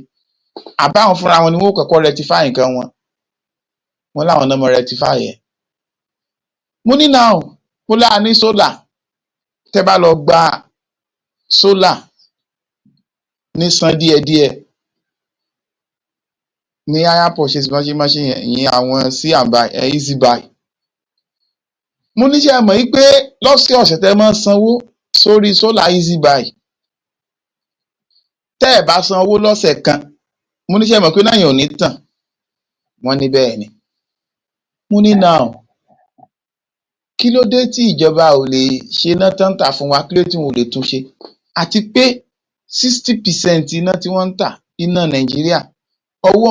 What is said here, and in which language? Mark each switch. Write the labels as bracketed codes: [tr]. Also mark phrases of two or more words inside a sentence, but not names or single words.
[yo] Àbáwọn fúnra wọn ni wọ́n kọ́kọ́ rectify nǹkan wọn? Wọ́n láwọn náà mọ rectify ẹ̀. Mo ní now, mo láà ní solar, tẹ́ bá lọ gba solar ní san díẹ̀díẹ̀ ní [en] higher purchase machine [yo] yẹn, ìyẹn àwọn sí àǹbá [en] easy buy. [yo] Mo ní ṣé ẹ mọ̀ yí pé lọ́sẹ̀ ọ̀sẹ̀ tẹ́ máa ń sanwó sórí [en] solar easy buy [yo] tẹ́ ẹ̀ bá san owó lọ́sẹ̀ kan mo níṣẹ́ mọ̀ pé náà yẹn ò ní tàn wọ́n ní bẹ́ẹ̀ ni mo ní now kí ló dé tí ìjọba ò lè ṣe iná tán tà fún wa kí ló dé tí wọn ò lè tún ṣe àti pé 60% iná tí wọ́n ń tà iná Nàìjíríà ọwọ́